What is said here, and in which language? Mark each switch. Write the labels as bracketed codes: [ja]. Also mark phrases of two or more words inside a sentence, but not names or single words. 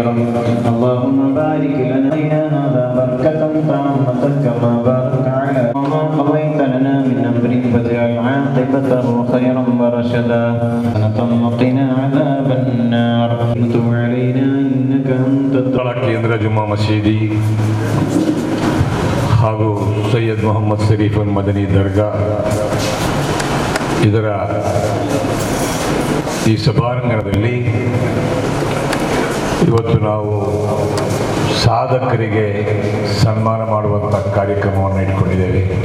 [ar] اللهم بارك لنا هذا بركة تامة كما بارك على ما قضيت لنا من أمر فاجعل عاقبته خيرا ورشدا، وقنا عذاب النار. وتب علينا إنك أنت [kn] ಕೇಂದ್ರ ಜುಮ್ಮಾ ಮಸೀದಿ ಹಾಗೂ ಸೈಯದ್ ಮೊಹಮ್ಮದ್ ಶರೀಫ್ ಮದನಿ ದರ್ಗಾ ಇದರ ಈ ಸಭಾಂಗಣದಲ್ಲಿ ಇವತ್ತು ನಾವು ಸಾಧಕರಿಗೆ ಸನ್ಮಾನ ಮಾಡುವಂಥ ಕಾರ್ಯಕ್ರಮವನ್ನು ಇಟ್ಕೊಂಡಿದ್ದೇವೆ.